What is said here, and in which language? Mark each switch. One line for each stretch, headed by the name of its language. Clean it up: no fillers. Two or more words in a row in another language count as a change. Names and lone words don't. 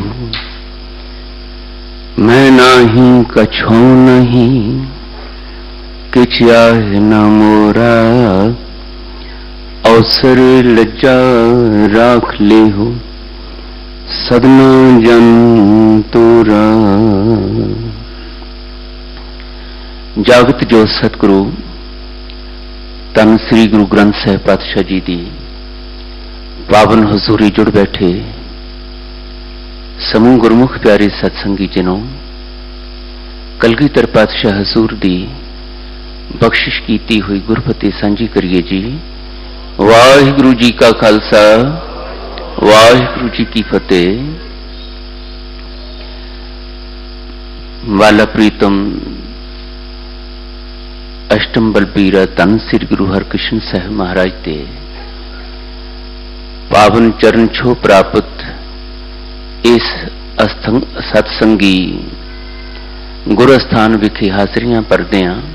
Braj: मैं नाही कछो नहीं किछ आए न मोरा। अवसर लज्जा राख ले हो सदना जन तोरा।
Punjabi: ਜਾਗਤ ਜੋ ਸਤਿਗੁਰੂ ਧੰਨ ਸ੍ਰੀ ਗੁਰੂ ਗ੍ਰੰਥ ਸਾਹਿਬ ਪਾਤਸ਼ਾਹ ਜੀ ਦੀ ਪਾਵਨ ਹਜ਼ੂਰੀ ਜੁੜ ਬੈਠੇ ਸਮੂਹ ਗੁਰਮੁਖ ਪਿਆਰੇ ਸਤਸੰਗੀ ਜਿਨ੍ਹਾਂ, ਕਲਗੀਧਰ ਪਾਤਸ਼ਾਹ ਹਜ਼ੂਰ ਦੀ ਬਖ਼ਸ਼ਿਸ਼ ਕੀਤੀ ਹੋਈ ਗੁਰਫ਼ਤਿਹ ਸਾਂਝੀ ਕਰੀਏ ਜੀ। ਵਾਹਿਗੁਰੂ ਜੀ ਕਾ ਖ਼ਾਲਸਾ, ਵਾਹਿਗੁਰੂ ਜੀ ਕੀ ਫ਼ਤਿਹ। ਵਾਲਾ ਪ੍ਰੀਤਮ ਅਸ਼ਟਮ ਬਲਬੀਰਾ ਧੰਨ ਸ੍ਰੀ ਗੁਰੂ ਹਰਿਕ੍ਰਿਸ਼ਨ ਸਾਹਿਬ ਮਹਾਰਾਜ ਦੇ ਪਾਵਨ ਚਰਨ ਛੋਹ ਪ੍ਰਾਪਤ ਇਸ ਸਤਸੰਗੀ ਗੁਰੂ ਸਥਾਨ ਵਿਖੇ ਹਾਜ਼ਰੀਆਂ ਭਰਦਿਆਂ